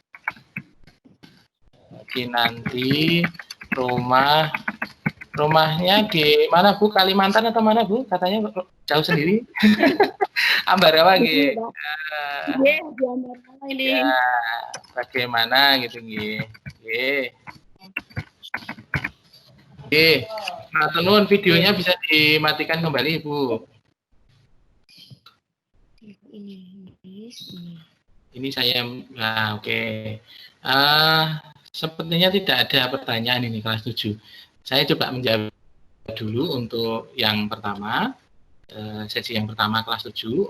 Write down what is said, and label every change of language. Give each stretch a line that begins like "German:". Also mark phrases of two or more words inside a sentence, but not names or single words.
Indonesian: Nanti rumahnya di mana Bu? Kalimantan atau mana Bu? Katanya jauh sendiri. Ambarawa nggih. Ya, bagaimana gitu nggih. Nggih.
Javanese: Nggih. Matur nuwun,
Indonesian: videonya bisa dimatikan kembali Bu. Ini saya, oke. Sepertinya tidak ada pertanyaan ini kelas 7. Saya coba menjawab dulu untuk yang pertama, sesi yang pertama kelas 7.